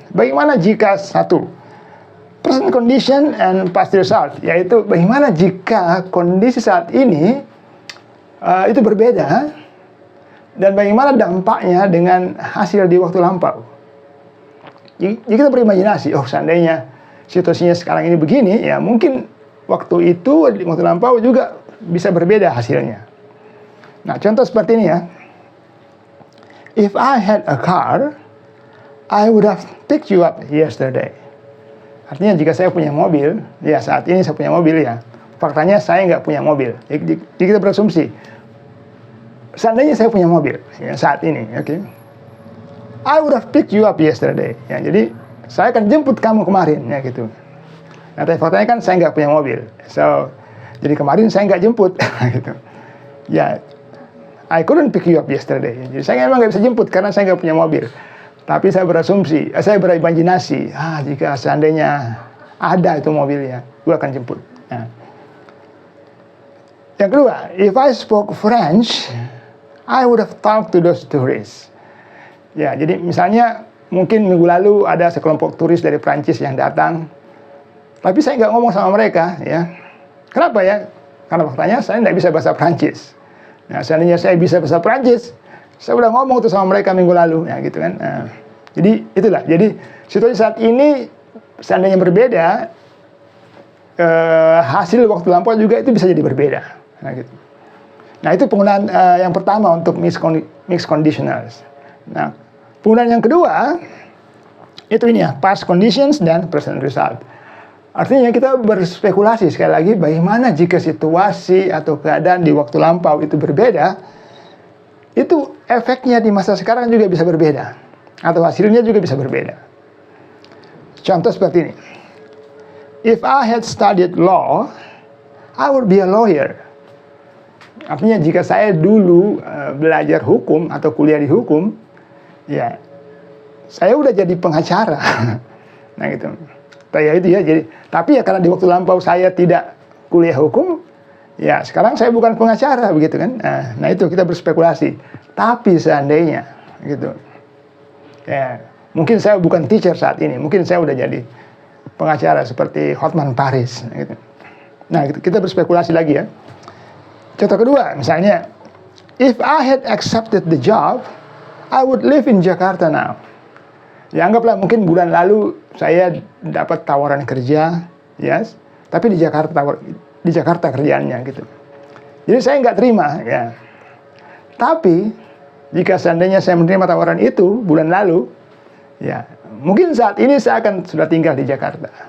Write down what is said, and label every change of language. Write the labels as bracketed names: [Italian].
[Indonesian] Bagaimana jika satu present condition and past result, yaitu bagaimana jika kondisi saat ini itu berbeda dan bagaimana dampaknya dengan hasil di waktu lampau. Jadi kita berimajinasi, oh seandainya situasinya sekarang ini begini, ya mungkin waktu itu di waktu lampau juga bisa berbeda hasilnya. Nah contoh seperti ini ya. [English] If I had a car, I would have picked you up yesterday. [Indonesian] Artinya jika saya punya mobil, ya saat ini saya punya mobil ya. Faktanya saya nggak punya mobil. Jadi kita berasumsi, seandainya saya punya mobil ya, saat ini, oke? [English] I would have picked you up yesterday. [Indonesian] Ya, jadi saya akan jemput kamu kemarin, ya gitu. Nah, tapi faktanya kan saya nggak punya mobil, so jadi kemarin saya nggak jemput, gitu. [English] Ya, I couldn't pick you up yesterday. [Indonesian] Jadi saya memang nggak bisa jemput karena saya nggak punya mobil. Tapi saya berasumsi, saya berimajinasi, jika seandainya ada itu mobilnya, gue akan jemput. Nah. Yang kedua, [English] if I spoke French, I would have talked to those tourists. [Indonesian] Ya, jadi misalnya mungkin minggu lalu ada sekelompok turis dari Prancis yang datang, tapi saya nggak ngomong sama mereka, ya. Kenapa ya? Karena faktanya saya nggak bisa bahasa Prancis. Nah, seandainya saya bisa bahasa Prancis, saya udah ngomong tuh sama mereka minggu lalu, ya gitu kan. Nah, jadi itulah. Jadi situasi saat ini seandainya berbeda, hasil waktu lampau juga itu bisa jadi berbeda. Nah, gitu. Nah itu penggunaan yang pertama untuk mixed conditionals. Nah penggunaan yang kedua itu ini ya, past conditions dan present result. Artinya kita berspekulasi sekali lagi bagaimana jika situasi atau keadaan di waktu lampau itu berbeda, itu efeknya di masa sekarang juga bisa berbeda atau hasilnya juga bisa berbeda. Contoh seperti ini. [English] If I had studied law, I would be a lawyer. [Indonesian] Artinya jika saya dulu belajar hukum atau kuliah di hukum, ya saya udah jadi pengacara. Nah gitu. Ya itu ya. Jadi, tapi ya karena di waktu lampau saya tidak kuliah hukum, ya sekarang saya bukan pengacara begitu kan. Nah itu kita berspekulasi. Tapi seandainya gitu, ya mungkin saya bukan teacher saat ini, mungkin saya udah jadi pengacara seperti Hotman Paris. Gitu. Nah kita berspekulasi lagi ya. Contoh kedua, misalnya, [English] if I had accepted the job, I would live in Jakarta now. [Indonesian] Ya anggaplah mungkin bulan lalu saya dapat tawaran kerja, yes, tapi di Jakarta kerjaannya gitu. Jadi saya nggak terima, ya. Tapi jika seandainya saya menerima tawaran itu bulan lalu, ya mungkin saat ini saya akan sudah tinggal di Jakarta.